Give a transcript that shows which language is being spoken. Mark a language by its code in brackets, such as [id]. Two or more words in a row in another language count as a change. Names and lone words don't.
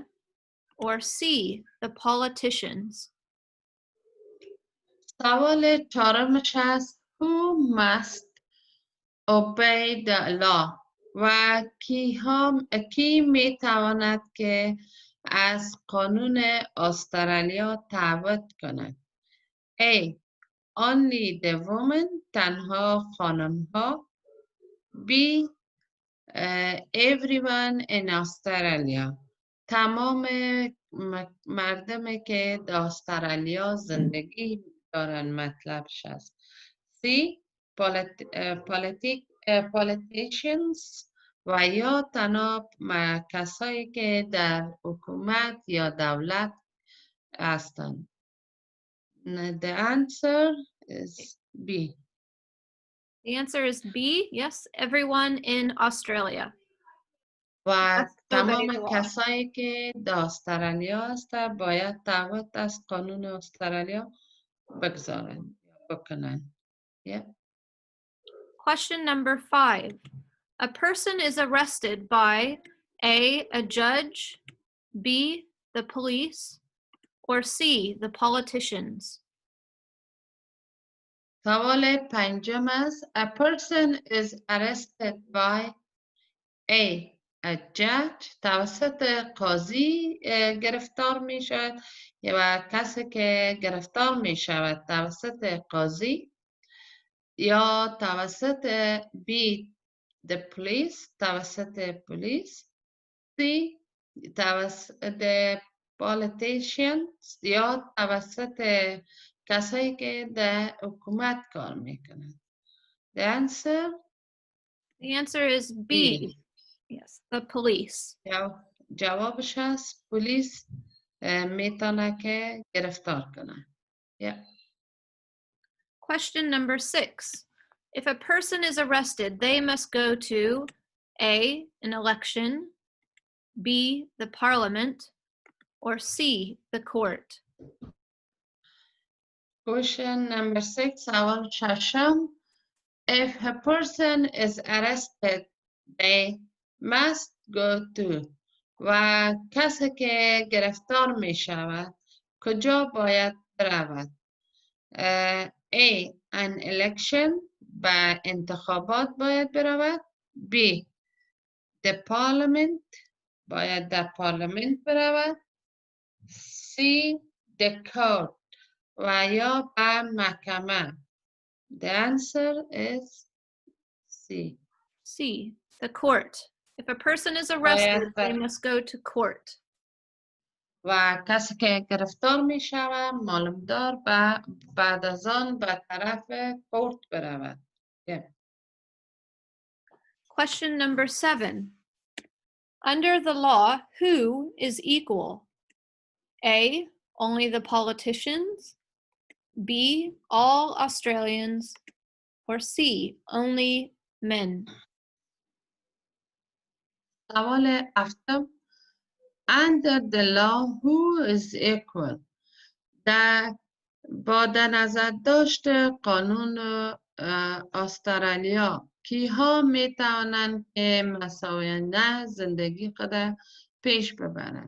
[en] Or C, the politicians. [fa] سوال چهارمش هست [en] Who must obey the law [fa] و کی می تواند که از قانون استرالیا تعبد کند. [en] A. Only the women [fa] تنها خانم ها. B. [en] Everyone in Australia [fa] تمام مردمی که در استرالیا زندگی دارن مطلبش است. C. Politicians و یا تنها کسایی که در حکومت یا دولت هستند. [en] The answer is B. The answer is B. Yes, everyone in Australia. [fa] و [en] must obey [fa] تمام [en] the law. [fa] کسایی که در استرالیا هستند باید تعهد از قانون استرالیا بکنن. [en] Yeah. Question number 5. A person is arrested by A, judge, B, the police, or C, the politicians. [fa] سوال پنجم است. [en] A person is arrested by A. A judge [fa] توسط قاضی گرفتار می شود و کسی که گرفتار می شود توسط قاضی یا توسط B. [en] The police [fa] توسط پلیس. [en] C. [fa] توسط politicians یا توسط کسایی که در حکومت کار میکنند. [en] The answer is B. Yes, the police. [fa] جوابش هست پلیس میتونه که گرفتار کنه. [en] Yeah. Question number 6. If a person is arrested, they must go to A, an election, B, the parliament, or C, the court. Question number 6 [fa] سوال ششم. [en] If a person is arrested, they must go to [fa] و کسی که گرفتار می شود کجا باید برود؟ A. [en] An election [fa] به انتخابات باید برود. [en] B. The parliament [fa] باید در پارلمنت برود. C. [en] The court [fa] و یا به محکمه. [en] The answer is C. C, the court. If a person is arrested, they must go to court. [fa] و کسی که گرفتار می شود معلومدار بعد از آن به طرف کورت برود. [en] Yeah. Question number 7. Under the law, who is equal? A, only the politicians, B, all Australians, or C, only men. [fa] سوال هفتم. [en] Under the law, who is equal? [fa] با در نظر داشت قانون استرالیا کیها می توانند که مساویانه زندگی خود پیش ببرند؟